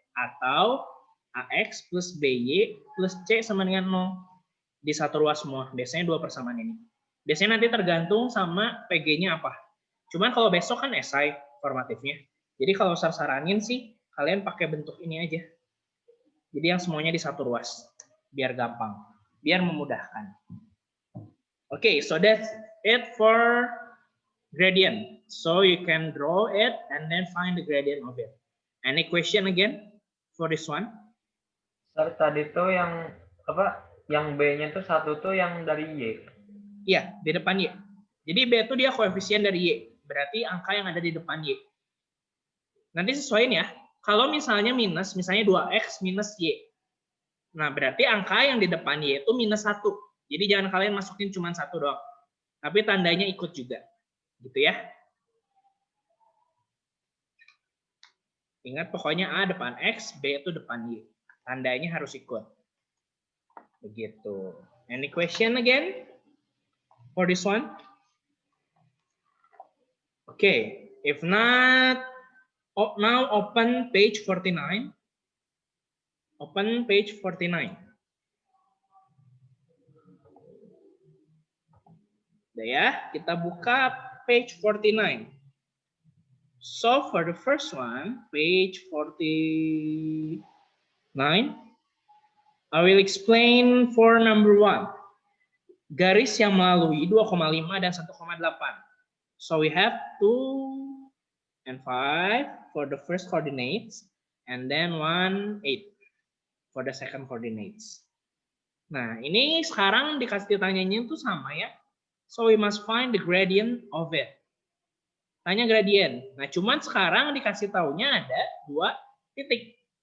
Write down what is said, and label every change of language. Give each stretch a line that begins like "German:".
Indonesian: Atau AX plus BY plus C sama dengan 0. Di satu ruas semua. Biasanya 2 persamaan ini. Biasanya nanti tergantung sama PG-nya apa. Cuman kalau besok kan esai formatifnya. Jadi kalau saranin sih, kalian pakai bentuk ini aja. Jadi yang semuanya di satu ruas. Biar gampang. Biar memudahkan.
English: Okay, so that's it for gradient. So you can draw it and then find the gradient of it. Any question again for this one?
Indonesian: Sir, tadi tuh yang apa? Yang B-nya tuh 1 tuh yang dari Y. Iya, di depan Y. Jadi B itu dia koefisien dari Y. Berarti angka yang ada di depan Y. Nanti sesuaiin ya. Kalau misalnya minus, misalnya 2X minus Y. Nah, berarti angka yang di depan Y itu minus 1. Jadi jangan kalian masukin cuma 1 doang. Tapi tandanya ikut juga. Gitu ya. Ingat pokoknya A depan X, B itu depan Y. Tandanya harus ikut. Begitu.
English: Any question again for this one? Okay. If not, now open page 49. Open page 49.
Indonesian: Udah ya, kita buka
English: page
Indonesian: 49.
English: So for the first one, page 49, I will explain for number 1.
Indonesian: Garis yang melalui 2,5 dan 1,8.
English: So we have 2 and 5 for the first coordinates, and then 1, 8 for the second coordinates.
Indonesian: Nah, ini sekarang dikasih tanyanya itu sama ya.
English: So we must find the gradient of it.
Indonesian: Tanya gradient. Nah, cuman sekarang dikasih taunya ada 2 titik.